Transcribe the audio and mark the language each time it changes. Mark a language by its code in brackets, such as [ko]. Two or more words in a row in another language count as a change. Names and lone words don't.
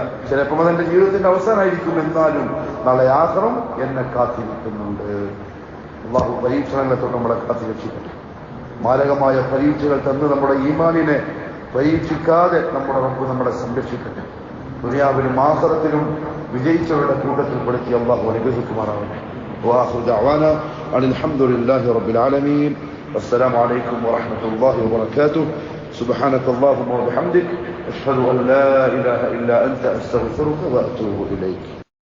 [ml] ചിലപ്പോൾ അതെന്റെ ജീവിതത്തിന്റെ അവസാനമായിരിക്കും, എന്നാലും നാളെ ആഖിറം എന്നെ കാത്തിരിക്കുന്നുണ്ട്. അള്ളാഹു പരീക്ഷണങ്ങളെ തൊട്ട് നമ്മളെ കാത്തിരക്ഷിക്കട്ടെ. മാരകമായ പരീക്ഷകൾ തന്ന് നമ്മുടെ ഈമാനിനെ പരീക്ഷിക്കാതെ നമ്മുടെ റബ്ബ് നമ്മളെ സംരക്ഷിക്കട്ടെ. ദുനിയാവിലും ആഖിറത്തിലും വിജയിച്ചവരുടെ കൂട്ടത്തിൽ പെടുത്തി അള്ളാഹു അനുഗ്രഹിക്കുമാറാവട്ടെ. [ar] وآخر دعوانا أن الحمد لله رب العالمين والسلام عليكم ورحمة الله وبركاته. سبحانك اللهم وبحمدك أشهد أن لا إله إلا أنت أستغفرك وأتوب إليك.